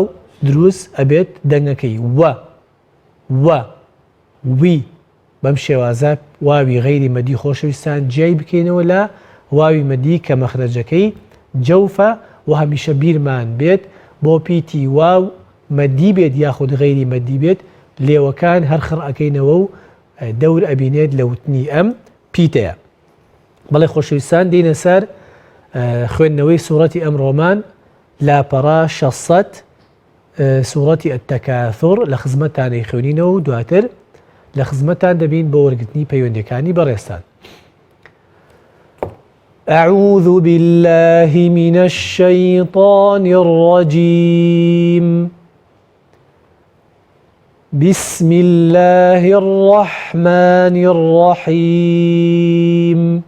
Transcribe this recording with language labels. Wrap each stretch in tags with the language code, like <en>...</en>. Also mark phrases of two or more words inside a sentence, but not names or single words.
<ckb>دروست ئەبێت دەنگەکەی وە وی بەم شێوازە واوی غەیری مەدی خۆشەویستان جێی بکەینەوە لە واوی مەدی کە مەخرەجەکەی جەوفە و هەمیشە بیرمان بێت بۆ پیتی واو مەدی بێت یاخود غەیری مەدی بێت لێوەکان هەر خڕ ئەکەینەوە و دەور ئەبینێت لە وتنی ئەم پیتەیە. بەڵێ خۆشەویستان دێنە سەر خوێندنەوەی سوورەتی ئەمڕۆمان لاپەڕا 600 سوورەتی التەکاثور لە خزمەتانەی خوێنینەوە و دواتر لە خزمەتان دەبین بۆ وەرگرتنی پەیوەندیەکانی بەڕێستان.</ckb> <ar>أعوذ بالله من الشيطان الرجيم بسم الله الرحمن الرحيم</ar>